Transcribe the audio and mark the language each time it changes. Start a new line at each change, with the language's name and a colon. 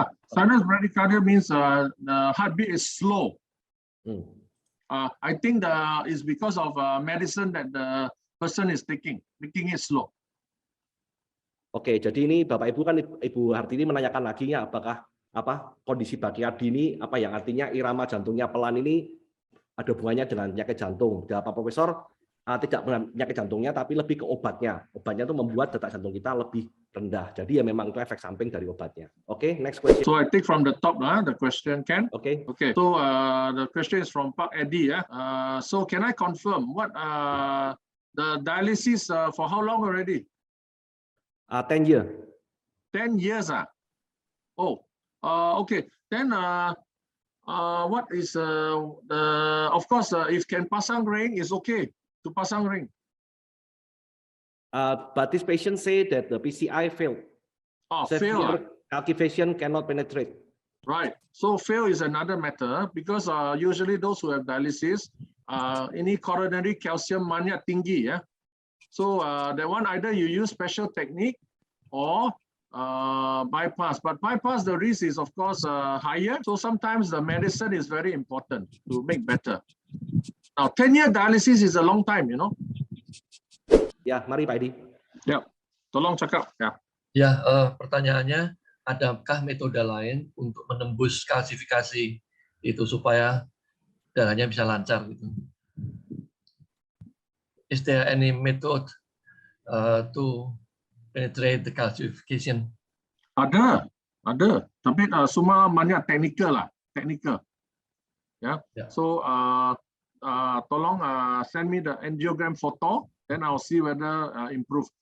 English: Sinus bradycardia means the heartbeat is slow. I think is because of medicine that the person is making it slow.
Indonesian: Oke, jadi ini Bapak Ibu kan Ibu Hartini menanyakan lagi ya apakah kondisi bradykardi ini yang artinya irama jantungnya pelan ini ada hubungannya dengan penyakit jantung. Pak Profesor tidak penyakit jantungnya tapi lebih ke obatnya. Obatnya itu membuat detak jantung kita lebih rendah. Jadi ya memang itu efek samping dari obatnya.
English: Oke, next question. So I take from the top the question, Ken. Okay. So the question is from Pak Eddie. So can I confirm what the dialysis for how long already? 10 years. 10 years. Oh, okay. Then what is of course if can pasang ring is okay to pasang ring. But this patient say that the PCI failed. Fail. Calculation cannot penetrate. Right. So fail is another matter because usually those who have dialysis ini coronary calcium banyak tinggi ya. So that one either you use special technique or bypass. But bypass the risk is of course higher. So sometimes the medicine is very important to make better. Now 10-year dialysis is a long time, you know.
Indonesian: Ya, mari Pak Edi. Ya, tolong cakap ya. Ya, pertanyaannya, adakah metode lain untuk menembus kalsifikasi itu supaya darahnya bisa lancar gitu?
English: Is there any method to penetrate the calcification?
Indonesian: Ada. Tapi semua banyak teknikal. Ya.
English: So tolong send me the angiogram photo, then I'll see whether improve.